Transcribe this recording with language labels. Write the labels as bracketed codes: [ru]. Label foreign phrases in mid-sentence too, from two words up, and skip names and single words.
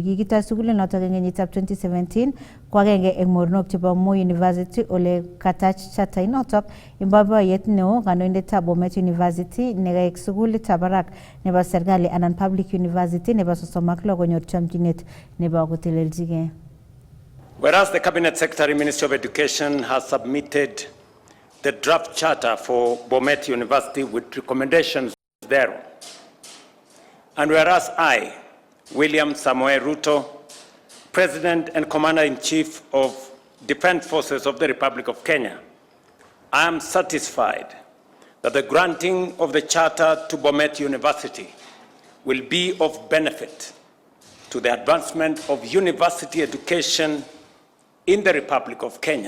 [kln] Kikitoi sukulinotok eng kenyitab 2017 ko agenge eng mornok chebo Moi University ole katach charter inotok eng boiboiyet neo kandoindetab Bomet University nekaek sukulitab barak nebo serikali anan [en] public university [kln] nebo 36 konyor chamchinet nebo koteleljigei. [en] Whereas the Cabinet Secretary, Ministry of Education, has submitted the draft charter for Bomet University with recommendations thereon, and whereas I, William Samoei Ruto, President and Commander-in-Chief of Defense Forces of the Republic of Kenya, I am satisfied that the granting of the charter to Bomet University will be of benefit to the advancement of university education in the Republic of Kenya.